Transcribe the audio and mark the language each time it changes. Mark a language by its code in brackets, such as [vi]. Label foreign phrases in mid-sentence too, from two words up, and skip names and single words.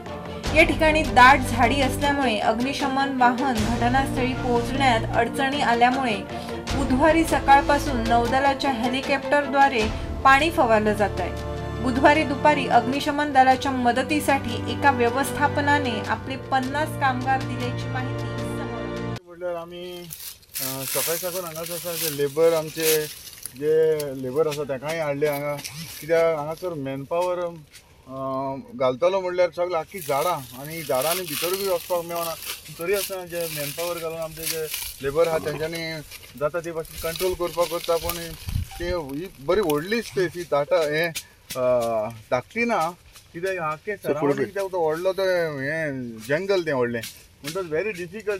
[mr] या ठिकाणी दाट झाडी असल्यामुळे अग्निशमन वाहन घटनास्थळी पोहोचण्यात अडचणी आल्यामुळे बुधवारी सकाळपासून नौदलाच्या हेलिकॉप्टरद्वारे पाणी फवारलं जात आहे. बुधवारी दुपारी अग्निशमन दलाच्या मदतीसाठी एका व्यवस्थापनाने आपले 50 कामगार दिल्याची माहिती [kok] म्हटल्यार आमी सकाळी साकून हांगाच आसा जे लेबर आमचे जे लेबर आसा ताकाय हाडले हांगा कित्याक हांगासर मॅनपावर घालतलो म्हणल्यार सगळें आख्खी झाडां आनी झाडांनी भितरूय वचपाक मेळना. तरी आसतना जे मॅनपावर घालून आमचे जे लेबर आहा तेंच्यांनी जाता ते भाशेन कंट्रोल करपाक करता पूण ते ही बरी व्हडली स्पेस ही हे धाकटी ना कित्याक आख्खे सरावंडींग तो व्हडलो तो हें जंगल तें व्हडलें म्हणटच [en] very difficult.